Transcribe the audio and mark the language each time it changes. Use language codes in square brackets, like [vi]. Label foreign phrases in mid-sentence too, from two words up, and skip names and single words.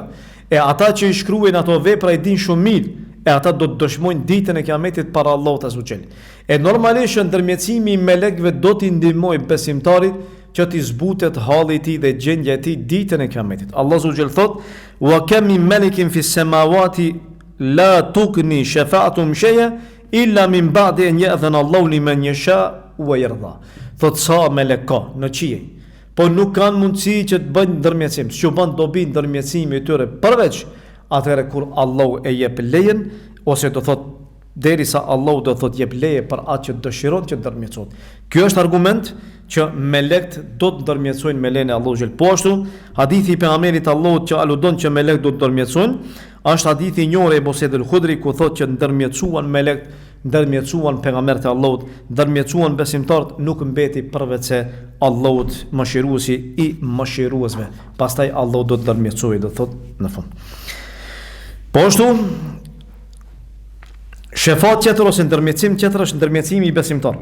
[sq] E ata që i shkruajnë ato vepra i dinë shumë mirë, e ata do të dëshmojnë ditën e Kiametit para Allahut [ar] عز جل. [sq] E normalisht ndërmjetësimi i melekëve do t'i ndihmojë besimtarit që t'i zbutet halli i tij dhe gjendja e tij ditën e Kiametit. [ar] الله عز جل thot وكم من ملك في السماوات لا تغني شفاعتهم شيئا إلا من بعد أن يأذن الله لمن يشاء ويرضى." [sq] Thot sa melek ka në qiell, po nuk kanë mundësi që të bëjnë ndërmjetësim, që bën dobi ndërmjetësimi i tyre përveç atëherë kur Allahu e jep lejen, ose do thot derisa Allahu do thot jep leje për atë që dëshiron që ndërmjetësohet. Ky është argument që melekt do të ndërmjetësojnë me lejen e Allahut xhel. Po ashtu hadithi i pejgamberit Allahut që aludon që melekt do të ndërmjetësojnë, është hadithi i njohur e Abu Sa'id al-Khudri ku thotë që ndërmjetësuan melekt, ndërmjetësuan pejgamberët e Allahut, ndërmjetësuan besimtarët, nuk mbeti përveç se Allahut mëshiruesi i mëshiruesve. Pastaj Allahu do të ndërmjetësojë, do thotë në fund. Po ashtu shefat tjetër ose ndërmjetësim tjetër është ndërmjetësimi i besimtarëve.